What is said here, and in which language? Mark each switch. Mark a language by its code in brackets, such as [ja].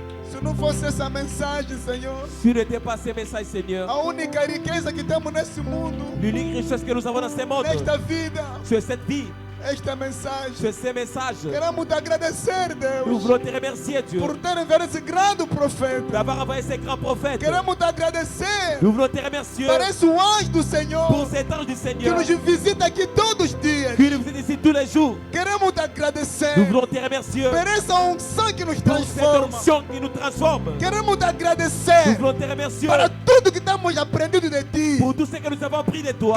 [pt] Se não fosse essa mensagem, Senhor, [fr] Si n'était pas ces messages, Seigneur, [pt] a única riqueza que temos nesse mundo, [fr] l'unique richesse que nous avons dans ce monde, [pt] nesta vida, [fr] sur cette vie, [pt] esta mensagem. [fr] sur ces messages, [pt] Queremos te agradecer, [fr] nous [pt] Deus, [fr] voulons te remercier, Dieu, [pt] por ter enviado esse grande profeta. [fr] d'avoir envoyé ces grands prophètes. [pt] Queremos te agradecer [fr] Nous voulons te remercier [pt] para esse anjo do Senhor [fr] pour cet ange du [pt] que [fr] Seigneur [pt] nos visita aqui todos os dias. [fr] qui nous visite ici tous les jours. [pt] Queremos te agradecer [fr] Nous voulons te remercier [pt] por essa unção que nos [fr] pour cette [pt] transforma. [fr] onction qui nous transforme. [pt] Queremos te [fr] Nous [pt] agradecer [fr] voulons te remercier [pt] para tudo que temos aprendido de ti. [fr] pour tout ce que nous avons appris de toi.